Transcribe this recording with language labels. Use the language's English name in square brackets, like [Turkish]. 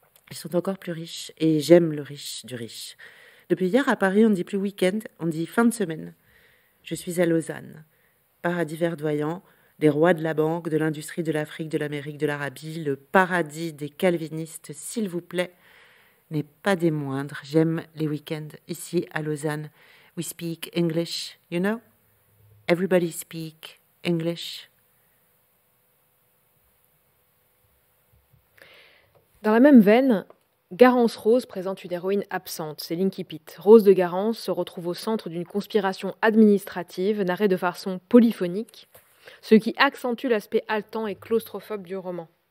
[French] Ils sont encore plus riches et j'aime le riche du riche. Depuis hier, à Paris, on ne dit plus week-end, on dit fin de semaine. Je suis à Lausanne, paradis verdoyant, des rois de la banque, de l'industrie, de l'Afrique, de l'Amérique, de l'Arabie, le paradis des calvinistes, s'il vous plaît, n'est pas des moindres. J'aime les week-ends ici à Lausanne. [English] We speak English, you know? Everybody speak English. [French] Dans la même veine, Garance Rose présente une héroïne absente, c'est l'Inkipit. Rose de Garance se retrouve au centre d'une conspiration administrative narrée de façon polyphonique, ce qui accentue l'aspect haletant et claustrophobe du roman.